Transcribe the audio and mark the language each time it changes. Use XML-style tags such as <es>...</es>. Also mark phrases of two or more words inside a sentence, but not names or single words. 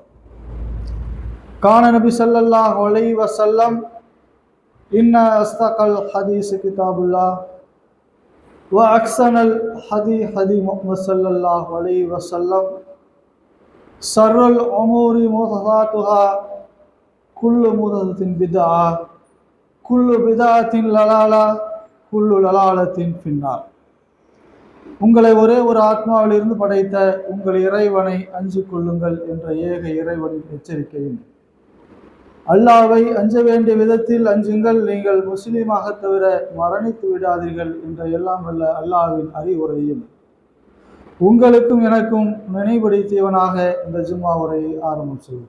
<ar>قال النبي صلى الله عليه وسلم إن أصدق الحديث كتاب الله وأحسن الهدي هدي محمد صلى الله عليه وسلم شر الأمور محدثاتها كل محدثة بدعة كل بدعة ضلالة كل ضلالة في النار.</ar> <ta>உங்களை ஒரே ஒரு ஆத்மாவிலிருந்து படைத்த உங்கள் இறைவனை அஞ்சு கொள்ளுங்கள் என்ற ஏக இறைவனின் எச்சரிக்கையும், அல்லாவை அஞ்ச வேண்டிய விதத்தில் அஞ்சுங்கள், நீங்கள் முஸ்லீமாக தவிர மரணித்து விடாதீர்கள் என்ற எல்லாம் வல்ல அல்லாவின் அறிவுரையும் உங்களுக்கும் எனக்கும் நினைவுபடுத்தியவனாக இந்த ஜும்மா உரையை ஆரம்பம் செய்யும்.</ta>